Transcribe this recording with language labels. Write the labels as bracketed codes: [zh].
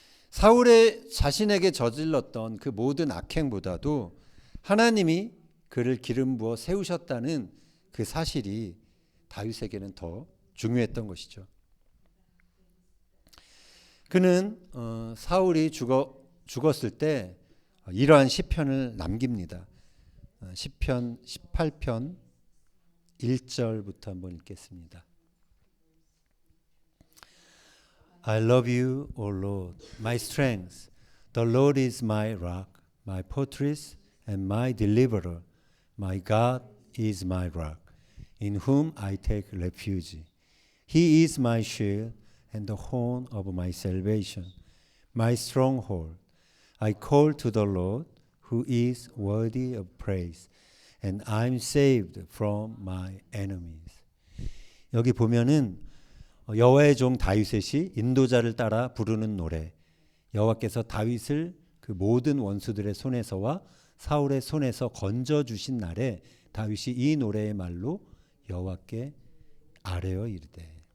[ko] 사울의 자신에게 저질렀던 그 모든 악행보다도 하나님이 그를 기름 부어 세우셨다는 그 사실이 다윗에게는 더 중요했던 것이죠. 그는 사울이 죽었을 때 이러한 시편을 남깁니다. 시편 18편 1절부터 한번 읽겠습니다. [en] I love you, O Lord, my strength. The Lord is my rock, my fortress, and my deliverer. My God is my rock, in whom I take refuge. He is my shield and the horn of my salvation, my stronghold. I call to the Lord, who is worthy of praise, and I'm saved from my enemies. [ko] 여기 보면은 여호와의 종 다윗의 인도자를 따라 부르는 노래, 여호와께서 다윗을 그 모든 원수들의 손에서와 사울의 손에서 건져 주신 날에 다윗이 이 노래의 말로 여호와께 아뢰어 이르되.